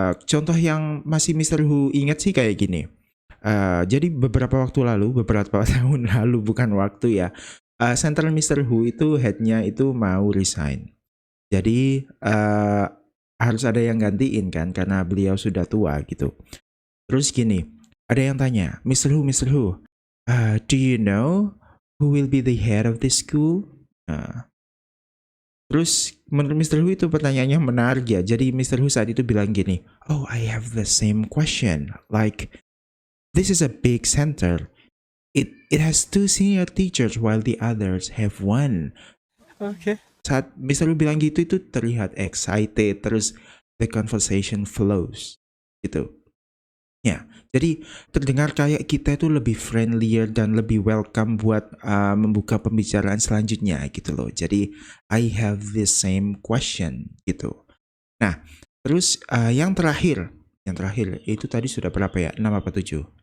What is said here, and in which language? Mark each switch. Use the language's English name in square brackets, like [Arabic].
[Indonesian] Contoh yang masih Mr. Hu ingat sih kayak gini. Jadi beberapa waktu lalu, beberapa tahun lalu bukan waktu ya, Central Mr. Hu itu headnya itu mau resign. Jadi harus ada yang gantiin kan karena beliau sudah tua gitu. Terus gini, ada yang tanya, Mr. [English] Hu, do you know who will be the head of this school? [Indonesian] Terus menurut Mr. Hu itu pertanyaannya menarik ya. Jadi Mr. Hu saat itu bilang gini, [English] oh I have the same question. Like, this is a big center. It has 2 senior teachers while the others have 1. Okay. [Indonesian] Saat Mr. Hu bilang gitu itu terlihat excited. [English] Terus the conversation flows. [Indonesian] Gitu. Ya, jadi terdengar kayak kita itu lebih friendlier dan lebih welcome buat membuka pembicaraan selanjutnya gitu loh. [English] Jadi I have the same question gitu. [Indonesian] Nah, terus yang terakhir itu tadi sudah berapa ya? 6 apa 7?